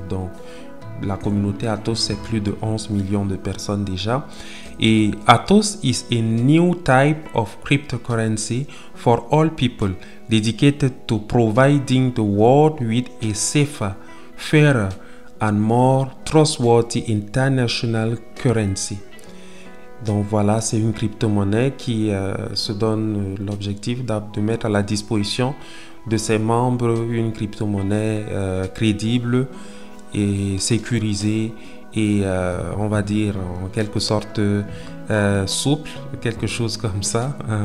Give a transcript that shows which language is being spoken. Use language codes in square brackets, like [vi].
[fr] Donc la communauté Atos, c'est plus de 11 millions de personnes déjà. [en] Et Atos is a new type of cryptocurrency for all people dedicated to providing the world with a safer, fairer and more trustworthy international currency. [fr] Donc voilà, c'est une crypto-monnaie qui se donne l'objectif de mettre à la disposition de ses membres une crypto-monnaie crédible et sécurisé et on va dire en quelque sorte souple, quelque chose comme ça.